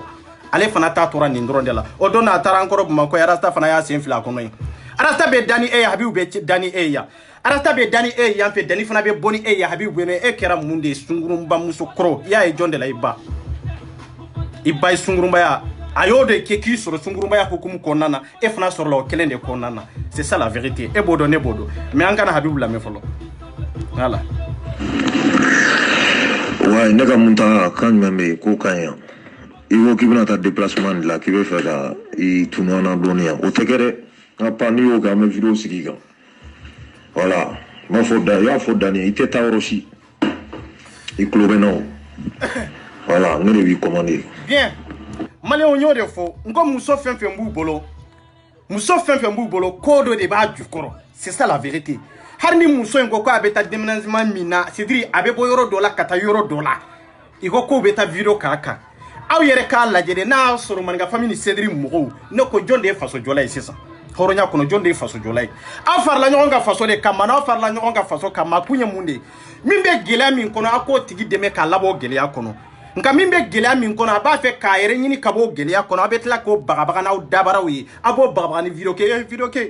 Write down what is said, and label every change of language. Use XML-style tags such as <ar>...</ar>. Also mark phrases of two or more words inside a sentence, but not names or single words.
<bm>ale fana ta tora nin dɔrɔn de la o don a taara an kɔrɔ Bamako arasta fana y'a sen fila a kɔnɔ ye arasta bɛ da ni e ye Habibu bɛ da ni e ye yan arasta bɛ da ni e ye yan fɛ Dani fana bɛ bɔ ni e ye Habibu bɛ e kɛra mun de ye sungurunba muso kɔrɔ i y'a ye jɔn de la i ba ye sungurunbaya a y'o de kɛ k'i sɔrɔ sungurunbaya hukumu kɔnɔna na e fana sɔrɔla o kelen de kɔnɔna na</bm> <fr>c'est ça la vérité</fr> <bm>e b'o dɔn ne b'o dɔn mais an kana Habibu lamɛn fɔlɔ voilà ouais ne ka mun ta kan jumɛn bɛ yen k'o ka ɲi yan i ko k'i bɛna taa déplacement de la k'i bɛ fɛ ka i tunu an na dɔɔni yan o tɛ kɛ dɛ nka pa n'i y'o kɛ an bɛ vidéo sigi kan voilà n b'a fɔ i y'a fɔ Dani i tɛ taa yɔrɔ si i tulo bɛ n na o voilà ne de b'i commandé bien maliyɛnw y'o de fɔ n ko muso fɛn fɛn b'u bolo ko dɔ de b'a jukɔrɔ</bm> <fr>c'est ça la vérité</fr> <bm>hali ni muso in ko a bɛ taa déménagement min na</bm> <fr>c'est à dire</fr> <bm>a bɛ bɔ yɔrɔ dɔ la ka taa yɔrɔ dɔ la i ko k'o bɛ taa vidéo k'a kan aw yere ka lajɛ de n'a sɔrɔ maninka famille ni Cedric mɔgɔw ne ko jɔn de ye faso jɔla ye sisan hɔrɔnya kɔnɔ jɔn de ye faso jɔla ye aw farala ɲɔgɔn ka faso de kama n'aw farala ɲɔgɔn ka faso kama kun ye mun de min bɛ gɛlɛya min kɔnɔ a k'o tigi dɛmɛ k'a labɔ gɛlɛya kɔnɔ nka min bɛ gɛlɛya min kɔnɔ a b'a fɛ k'a yɛrɛ ɲini ka bɔ gɛlɛya kɔnɔ a bɛ tila k'o bagabaga n'aw dabaraw ye a b'o bagabaga ni video kɛ video kɛ</bm>